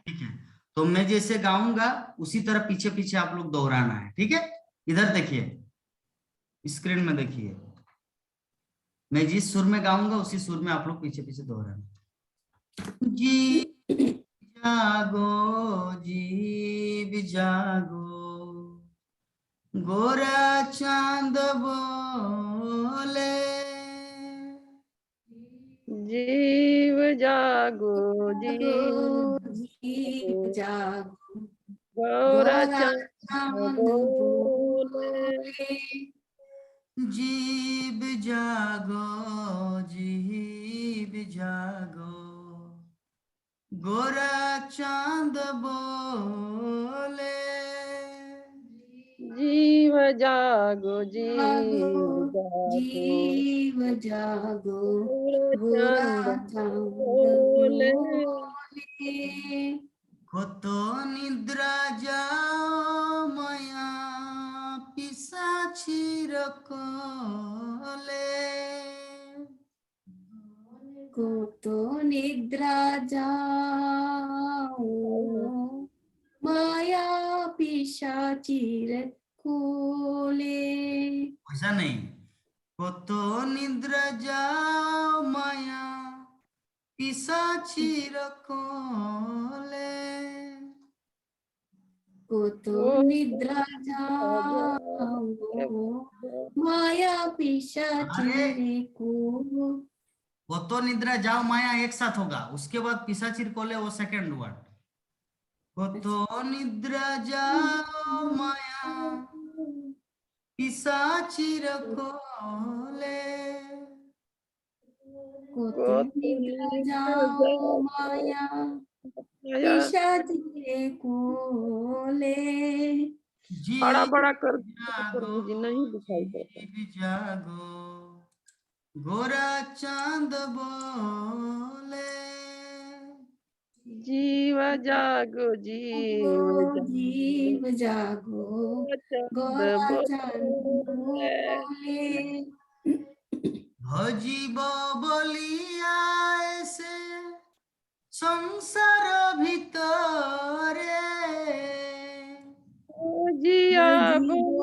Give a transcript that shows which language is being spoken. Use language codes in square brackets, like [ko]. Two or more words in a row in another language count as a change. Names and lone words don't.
[hi] ठीक है, तो मैं जैसे गाऊंगा उसी तरह पीछे पीछे आप लोग दोहराना है, ठीक है? इधर देखिए, स्क्रीन में देखिए, मैं जिस सुर में गाऊंगा उसी सुर में आप लोग पीछे पीछे दोहराना। [bn] জী জাগো জীব জাগো, গোরা চাঁদ বলে, জীব জাগো जागो जीव जीव जागो, जागो, गौरा गोरा चांद चांद बोले। बोले। জীব জাগো জীব জাগো, গোরা চাঁদ বলে, জীব জাগো जागो জীব জাগো, জীব জাগো, गौरा गोरा चांद चांद बोले। बोले। কত নিদ্রা যাও মায়া পিশাচির কোলে, কত নিদ্রা যাও মায়া পিশাচির কোলে। [hi] ऐसा नहीं, [bn] কত নিদ্রা যাও মায়া পিশাচির কোলে, কত নিদ্রা যাও মায়া [hi] अरे [bn] पिशाचिर को। কত নিদ্রা যাও মায়া [hi] एक साथ होगा, उसके बाद [bn] পিশাচির কোলে [hi] वो [en] second word. [bn] কত নিদ্রা যাও মায়া পিশাচির কোলে, কত निद्रा कोतुलिका जाओ जागो माया माया। পিশাচির কোলে। [hi] बड़ा [bn] जीव [hi] बड़ा कर दो [bn] जागो [hi] प्रभु जी, नहीं दिखाई देता। [bn] জীব জাগো, গোরা চাঁদ বলে, জীব জাগো জীব जागो जागो, জীব জাগো, चंद গোরা চাঁদ बोले। बोले। ভজিব বলিয়া এসে সংসার ভিতরে, जिया जीवो